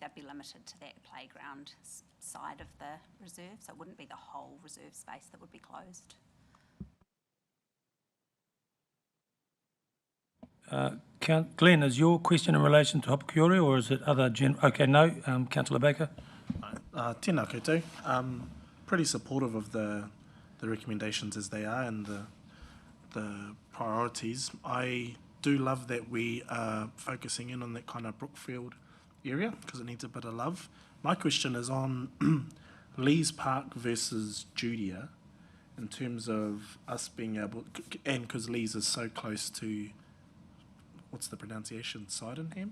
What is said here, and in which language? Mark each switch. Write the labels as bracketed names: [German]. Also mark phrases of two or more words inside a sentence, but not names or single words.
[English] They'd be limited to that playground side of the reserve, so it wouldn't be the whole reserve space that would be closed. Glenn, is your question in relation to Hopekuri, or is it other Okay, no. Councillor Baker. [Māori] Tēnā koutou. [English] Pretty supportive of the recommendations as they are and the priorities. I do love that we are focusing in on that kind of Brookfield area because it needs a bit of love. My question is on Lees Park versus Judea in terms of us being able, and because Lees is so close to, what's the pronunciation, Sydenham?